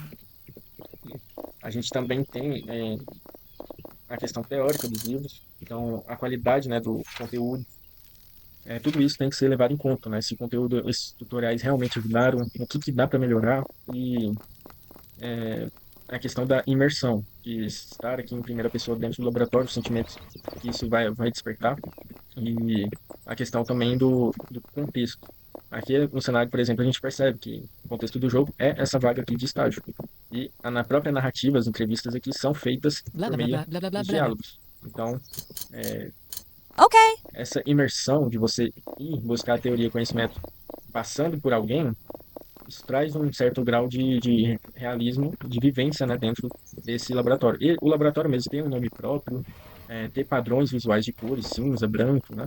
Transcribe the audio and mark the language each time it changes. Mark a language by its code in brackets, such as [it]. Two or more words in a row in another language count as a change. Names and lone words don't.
[pt] E a gente também tem a questão teórica dos livros, então a qualidade, né, do conteúdo, tudo isso tem que ser levado em conta, né, se o conteúdo, esses tutoriais realmente ajudaram, o que que dá para melhorar e é, a questão da imersão, de estar aqui em primeira pessoa dentro do laboratório, os sentimentos que isso vai despertar, e a questão também do contexto. Aqui no cenário, por exemplo, a gente percebe que o contexto do jogo é essa vaga aqui de estágio. E na própria narrativa, as entrevistas aqui são feitas Blah por blah meio blah blah blah blah dos blah. diálogos. Então, é, Okay. essa imersão de você ir buscar a teoria e conhecimento passando por alguém, isso traz um certo grau de realismo, de vivência, né, dentro desse laboratório. E o laboratório mesmo tem um nome próprio, ter padrões visuais de cores, cinza, branco, né?